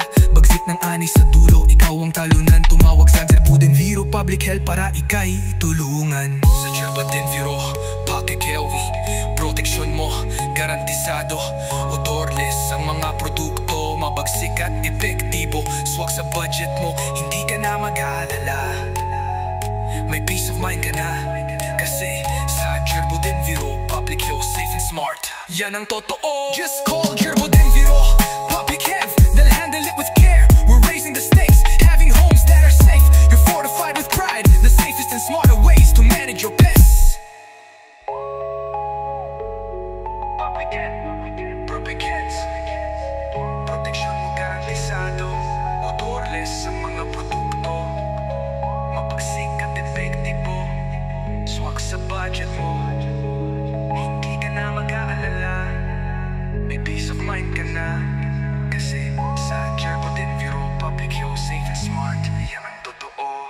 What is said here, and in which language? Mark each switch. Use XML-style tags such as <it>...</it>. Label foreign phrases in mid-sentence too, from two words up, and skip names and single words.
<tl>Bagsik ng anay sa dulo, ikaw ang talunan. Tumawag sa Gerbo Denviro Public Health para ikay tulungan. Sa Gerbo Denviro Public Health, proteksyon mo garantisado. Odorless ang mga produkto, mabagsik at epektibo. Swak sa budget mo, hindi ka na mag-aalala. May</tl> <en>peace of mind</en> <tl>ka na, kasi sa Gerbo Denviro Public Health,</tl> <en>safe and smart,</en> <tl>yan ang totoo.</tl> <en>Just call Gerbo Denviro Public Health, they'll handle it with care. We're raising the stakes, having homes that are safe. You're fortified with pride, the safest and smarter ways to manage your pests. Public Health,</en> <tl>proteksyon mo garantisado. Odorless ang mga produkto, mabagsik at epektibo. Swak sa budget mo, hindi ka na mag-aalala. May</tl> <en>peace of mind</en> <tl>ka na, kasi sa Gerbo Denviro Public Health,</tl> <en>safe and smart,</en> <tl>yan ang totoo.</tl>